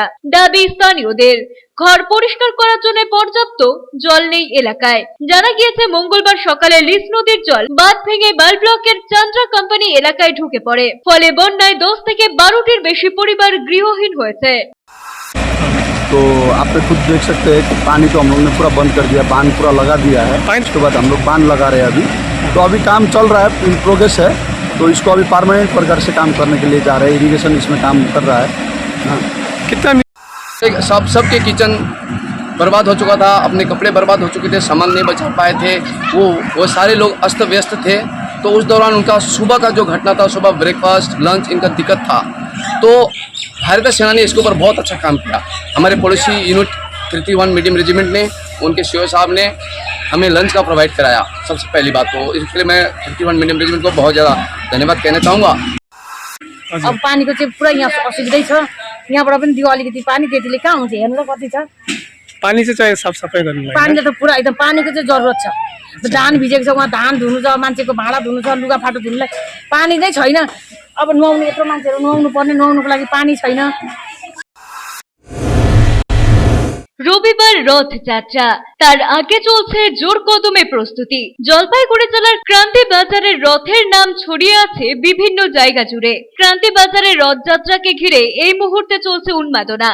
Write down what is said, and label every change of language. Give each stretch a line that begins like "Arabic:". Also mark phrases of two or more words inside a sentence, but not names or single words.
Bangla: দাবি স্থানীয়দের। ঘর পরিষ্কার করার জন্য পর্যাপ্ত জল নেই এলাকায়। জানা গিয়েছে, মঙ্গলবার সকালে লিস নদীর জল বাঁধ ভেঙে বাল ব্লকের চান্দ্রা কোম্পানি এলাকায় ঢুকে পড়ে। ফলে বন্যায় 10 থেকে 12টির বেশি পরিবার গৃহহীন হয়েছে।
Hindi: तो आप पे खुद देख सकते हैं कि पानी तो हम लोग ने पूरा बंद कर दिया, बांध पूरा लगा दिया है। उसके बाद हम लोग बांध लगा रहे हैं अभी। तो अभी काम चल रहा है,
English: in progress
Hindi: है। तो इसको अभी परमानेंट प्रकार से काम करने के लिए जा रहे हैं। इरीगेशन इसमें काम कर रहा है। हाँ, कितना सबके किचन बर्बाद हो चुका था, अपने कपड़े बर्बाद हो चुके थे, सामान नहीं बचा पाए थे। वो सारे लोग अस्त व्यस्त थे। तो उस दौरान उनका सुबह का जो घटना था, सुबह ब्रेकफास्ट लंच इनका दिक्कत था। तो भारतीय सेना ने इसके ऊपर बहुत अच्छा काम किया। हमारे पड़ोसी यूनिट 31 मीडियम रेजिमेंट ने, उनके सीओ साहब ने हमें लंच का प्रोवाइड कराया। सबसे पहली बात तो इसके लिए मैं 31 मीडियम रेजिमेंट को बहुत ज़्यादा धन्यवाद कहना चाहूँगा।
Nepali: अब पानीको चाहिँ पुरा यहाँ असुविधै छ। यहाँबाट पनि दियो अलिकति पानी, त्यतिले कहाँ हुन्छ हेर्नु त कति छ।
Hindi: पानी से चाहिए साफ सफाई करने
Nepali: पानीले त पुरा एकदम पानीको चाहिँ जरुरत छ। धान भिजेको छ, वहाँ धान धुनु छ, मान्छेको भाँडा धुनु छ, लुगाफाटो धुनुलाई पानी नै छैन। अब नुहाउने यत्रो मान्छेहरू नुहाउनु पर्ने, नुहाउनुको लागि पानी छैन।
Bangla: রবিবার রথযাত্রা, তার আগে চলছে জোর কদমে প্রস্তুতি। জলপাইগুড়ি জেলার ক্রান্তি বাজারের রথের নাম ছড়িয়ে আছে বিভিন্ন জায়গা জুড়ে। ক্রান্তি বাজারের রথযাত্রাকে ঘিরে এই মুহূর্তে চলছে উন্মাদনা।